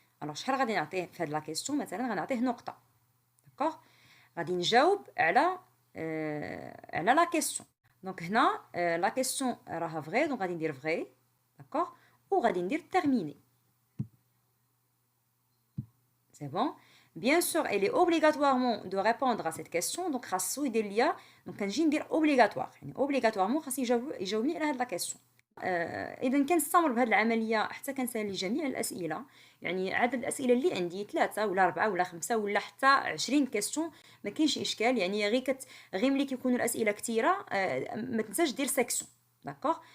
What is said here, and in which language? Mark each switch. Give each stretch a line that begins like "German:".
Arabic: الوغ شحال غادي نعطيه في هاد لا كيستيون؟ مثلا غنعطيه نقطه، داكوغ. غادي نجاوب على لا كيستيون. دونك هنا لا كيستيون راها فري، دونك غادي ندير فري، داكوغ، وغادي ندير تيرميني. سي بون.
French: Bien sûr, elle est obligatoirement de répondre à cette question.
Arabic: Donc خاصو يدير ليا، دونك كنجي ندير obligatoire، يعني obligatoirement خاص يجاوبني على هاد لا كيستيون. اذا كنستمر بهذه العمليه حتى كنسالي جميع الاسئله، يعني عدد الاسئله اللي عندي 3 ولا 4 ولا 5 ولا حتى 20 كيستيون، ما كاينش اشكال. يعني غير ملي كيكونوا الاسئله كثيره ما تنساش دير سيكسيون، داكوغ.